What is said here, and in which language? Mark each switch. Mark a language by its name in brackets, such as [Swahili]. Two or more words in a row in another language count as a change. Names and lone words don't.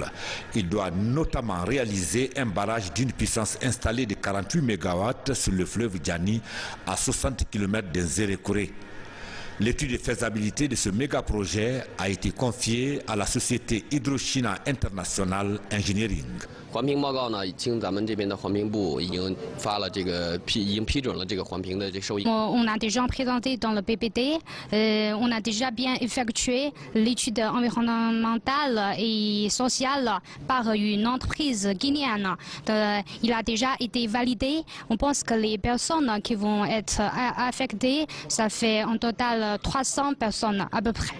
[French] Il doit notamment réaliser un barrage d'une puissance installée de 48 MW sur le fleuve Djani à 60 km d'Nzérékouré. L'étude de faisabilité de ce méga-projet a été confiée à la société Hydro-China International Engineering. [Chinese] 环评报告呢，已经咱们这边的环评部已经发了已经批准了这个环评的收益。 [French] On a déjà présenté dans le PPT, on a déjà bien effectué l'étude environnementale et sociale par une entreprise guinéenne. Il a déjà été validé. On pense que les personnes qui vont être affectées, ça fait en total 300 personnes à peu près.